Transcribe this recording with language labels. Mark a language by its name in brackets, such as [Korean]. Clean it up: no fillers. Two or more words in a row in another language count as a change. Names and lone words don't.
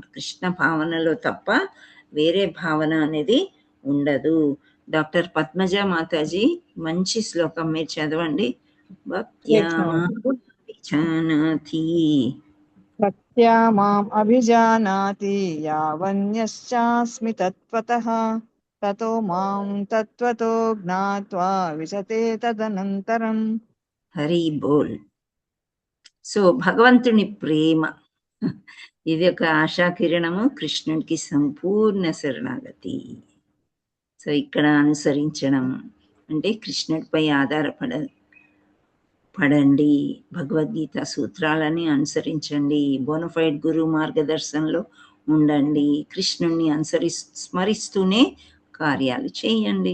[Telugu] కృష్ణ భావనలో తప్ప వేరే భావన అనేది ఉండదు. డాక్టర్ పద్మజ మాతాజీ మంచి శ్లోకం మీరు చదవండి. [Sanskrit] భక్త్యా మాం అభిజానాతి యావన్యశ్చాస్మి తత్వతః తతో మాం తత్వతో జ్ఞాత్వా విశతే తదనంతరం. [Bangla] హరి బోల్. [Telugu] సో భగవంతుని ప్రేమ ఇది ఒక ఆశా కిరణము, కృష్ణుడికి సంపూర్ణ శరణాగతి. సో ఇక్కడ అనుసరించడం అంటే కృష్ణుడిపై పడండి, భగవద్గీత సూత్రాలని అనుసరించండి, బోనఫైడ్ గురు మార్గదర్శనంలో ఉండండి, కృష్ణుడిని స్మరిస్తూనే కార్యాలు చేయండి.